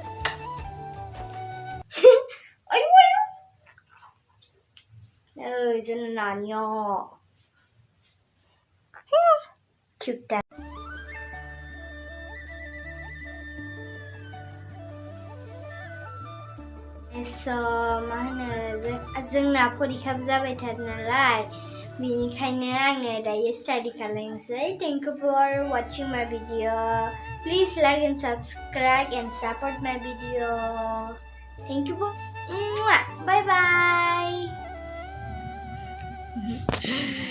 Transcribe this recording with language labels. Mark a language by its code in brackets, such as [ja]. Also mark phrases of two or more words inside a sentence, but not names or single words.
[brx] आयु जोंना नानिया क्यूट मा होनो जोंना परिखाबो जाबाय थादों नालाय बेनिखायनो आङो दायो स्टाडि खालामनोसै [en] Thank you for watching my video. Please like and subscribe and support my video. Thank you for bye bye.